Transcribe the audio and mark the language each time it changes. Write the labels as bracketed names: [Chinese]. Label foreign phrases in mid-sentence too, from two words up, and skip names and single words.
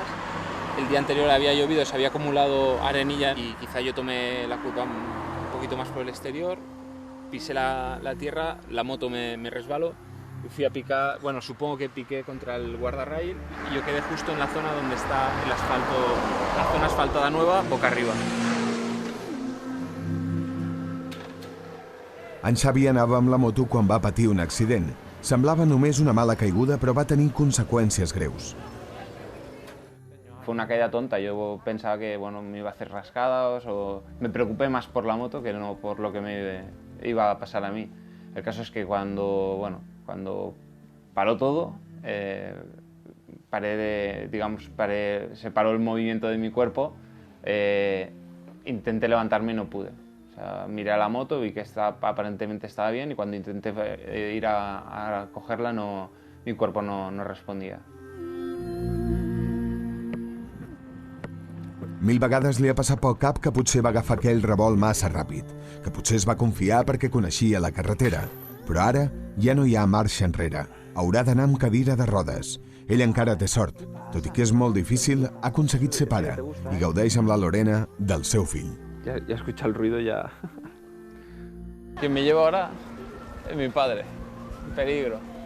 [Spanish] El día anterior había llovido, se había acumulado arenilla y quizá yo tomé la curva un poquito más por el exterior, pisé la tierra, la moto me resbaló y fui a picar, bueno, supongo que piqué contra el guardarrail y yo quedé justo en la zona donde está el asfalto, la zona asfaltada nueva, boca arriba. [Catalan] En Xavi anava amb la moto quan va patir un accident. Semblava només una mala caiguda, però va tenir conseqüències greus. [Spanish] Fue una caída tonta, yo pensaba que me iba a hacer rascadas o me preocupé más por la moto que no por lo que me iba a pasar a mí. El caso es que cuando paró todo, se paró el movimiento de mi cuerpo, intenté levantarme y no pude. O sea, miré a la moto, vi que aparentemente estaba bien y cuando intenté ir a cogerla mi cuerpo no respondía. [Catalan] Mil vegades li ha passat pel cap que potser va agafar aquell revolt massa ràpid, que potser es va confiar perquè coneixia la carretera. Però ara ja no hi ha marxa enrere. Haurà d'anar amb cadira de rodes. Ell encara té sort. Tot i que és molt difícil, ha aconseguit ser pare i gaudeix amb la Lorena del seu fill. [Spanish] Ya escucha el ruido ya. Quien me lleva ahora es mi padre. Peligro.